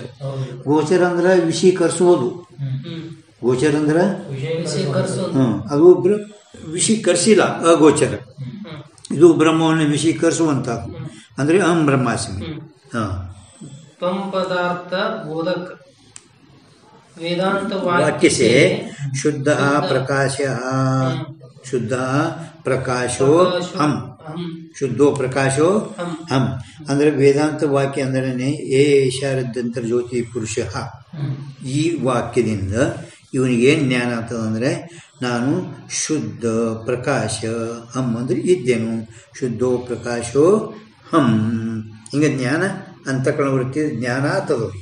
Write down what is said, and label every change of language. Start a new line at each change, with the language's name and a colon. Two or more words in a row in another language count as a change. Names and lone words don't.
Kannada: ಗೋಚರ ಅಂದ್ರೆ ವಿಷೀಕರಿಸುವುದು ಗೋಚರ ಅಂದ್ರೆ ಅದು ವಿಷೀಕರಿಸಿಲ್ಲ ಅಗೋಚರ. ಇದು ಬ್ರಹ್ಮವನ್ನು ವಿಷೀಕರಿಸುವಂಥದ್ದು ಅಂದರೆ
Sanskrit: अहं ब्रह्मास्मि. ಹಾಂ
Kannada: ಪದಾರ್ಥ ಬೋಧಕ ವೇದಾಂತ
Hindi: वाक्य से
Sanskrit: शुद्ध प्रकाश शुद्ध प्रकाशो हम शुद्धो प्रकाशो हम
Kannada: ಅಂದ್ರೆ ವೇದಾಂತ ವಾಕ್ಯ ಅಂದ್ರೆ ಏಷಾರದ್ಯಂತರ ಜ್ಯೋತಿ ಪುರುಷ. ಈ ವಾಕ್ಯದಿಂದ ಇವನಿಗೆ ಏನು ಜ್ಞಾನ ಆಗ್ತದಂದ್ರೆ ನಾನು ಶುದ್ಧ ಪ್ರಕಾಶ ಹಂ ಅಂದ್ರೆ ಇದ್ದೇನು
Sanskrit: शुद्धो प्रकाशो हं
Kannada: ಹಿಂಗೆ ಜ್ಞಾನ ಅಂತಃಕರಣ ವೃತ್ತಿ ಜ್ಞಾನ ಆಗ್ತದವ್ರಿಗೆ.